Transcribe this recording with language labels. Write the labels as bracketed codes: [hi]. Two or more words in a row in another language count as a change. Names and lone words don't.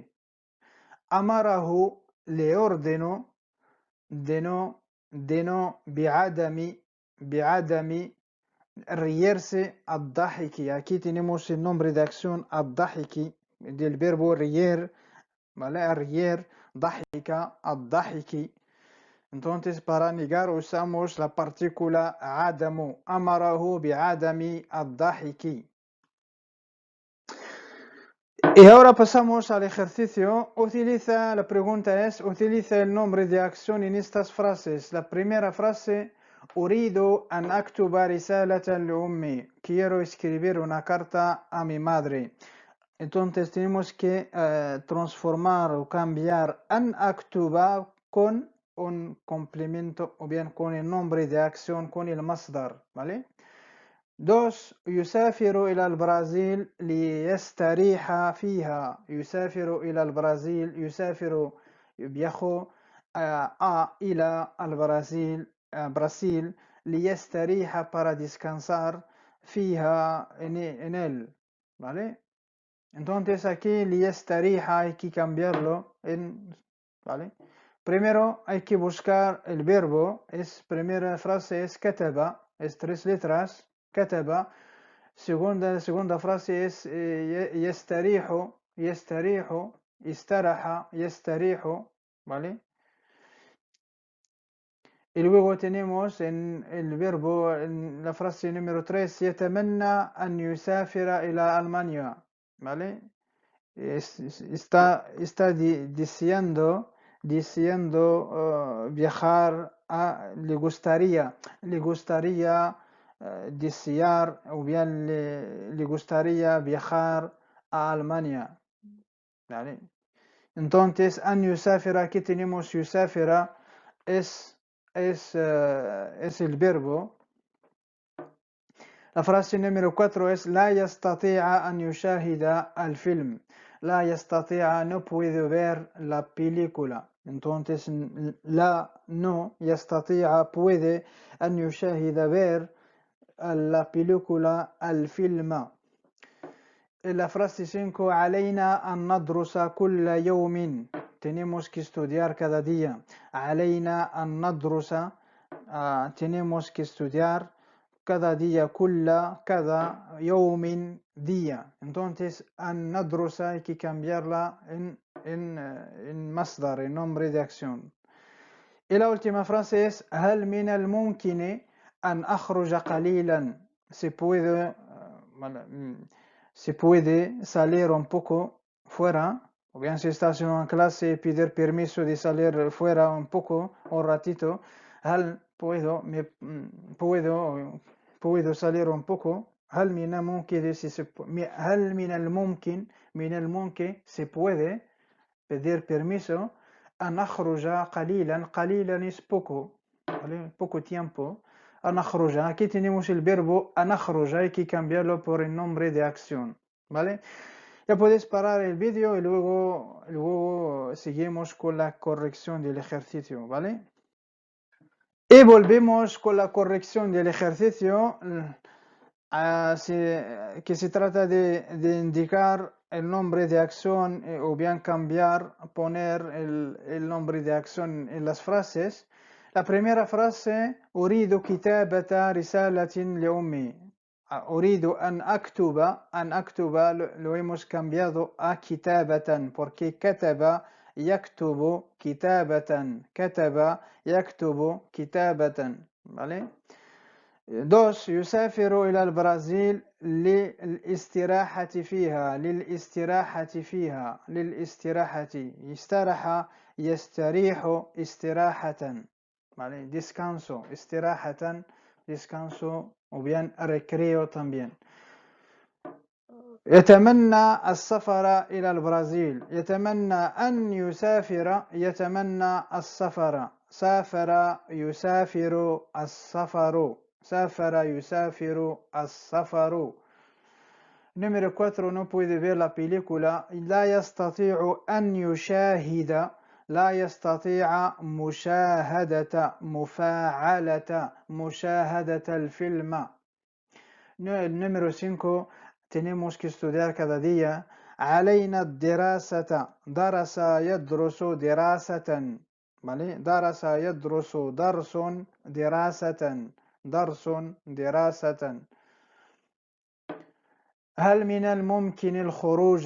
[es] Amarahu, le ordeno de no bi'adami, reírse, ad-dahiki. Aquí tenemos el nombre de acción ad-dahiki del verbo reír, ¿vale? [ar] Reír, ضحك، الضحك. [es] Entonces, para negar usamos la partícula adamu. [ar] أمره بعدم الضحك. [es] Y ahora pasamos al ejercicio. La pregunta es, utiliza el nombre de acción en estas frases. La primera frase, [ar] أريد أن أكتب رسالة لأمي. [es] Quiero escribir una carta a mi madre. Entonces tenemos que transformar o cambiar [ar] أن أكتب [es] con un complemento o bien con el nombre de acción, con el masdar, ¿vale? 2. [ar] يسافر إلى البرازيل ليستريح فيها. يسافر إلى البرازيل. يسافر viajó إلى البرازيل Brasil ليستريح [es] para descansar [ar] فيها [es] en él, ¿vale? Entonces aquí ليستريح hay que cambiarlo ¿vale? Primero hay que buscar el verbo. Primera frase es كتب, es 3 letras. كتب. Segunda frase es [ar] يستريح, استرح, يستريح, [es] ¿vale? Y luego tenemos en el verbo, en la frase número 3, [ar] يتمنى أن يسافر إلى ألمانيا, [es] ¿vale? Está diciendo viajar le gustaría desear o bien le gustaría viajar a Alemania, ¿vale? Entonces [ar] أن يسافر, [es] aquí tenemos yusafira, es el verbo. La frase número 4 es [ar] لا يستطيع أن يشاهد الفيلم. [es] La يستطيع no puede ver la película. Entonces la no يستطيع puede [ar] أن يشاهد [es] ver la película الفيلم. La frase 5 [ar] علينا أن ندرس كل يوم. [es] Tenemos que estudiar cada día. [ar] علينا أن ندرس [es] tenemos que estudiar cada día cada يوم día. Entonces [ar] أن ندرس [es] hay que cambiarla en masdar, en nombre de acción. Y la última frase es [ar] هل من الممكن أن أخرج قليلا. [es] Se puede salir un poco fuera, o bien si estás en una clase pedir permiso de salir fuera un poco, un ratito. هل puedo salir un poco. [ar] هل من الممكن هل من الممكن [es] se puede pedir permiso. [ar] أن أخرج قليلا [es] es poco, ¿vale? Poco tiempo. [ar] أن أخرج, [es] aquí tenemos el verbo [ar] أن أخرج, [es] hay que cambiarlo por el nombre de acción, ¿vale? Ya puedes parar el vídeo y luego seguimos con la corrección del ejercicio, ¿vale? Y volvemos con la corrección del ejercicio, que se trata de indicar el nombre de acción o bien poner el nombre de acción en las frases. La primera frase, [ar] أريد كتابة رسالة لأمي. أريد أن أكتب [es] lo hemos cambiado a كتابة porque [ar] كتب يكتب كتابة [es] ¿vale? [ar] 2 يسافر إلى البرازيل للاستراحة يستريح استراحة، [es] ¿vale? Descanso, استراحة descanso o bien recreo también. [ar] يتمنى السفر إلى البرازيل. يتمنى أن يسافر، يتمنى السفر. سافر يسافر السفر. سافر يسافر السفر. [es] Número 4 no puede ver la película. [ar] لا يستطيع أن يشاهد. لا يستطيع مشاهدة مفاعلة مشاهدة الفيلم. [es] Número 5 tenemos que estudiar cada día. [ar] علينا الدراسة. درس يدرس دراسة، ¿vale? درس يدرس درس دراسة درس دراسة. هل من الممكن الخروج.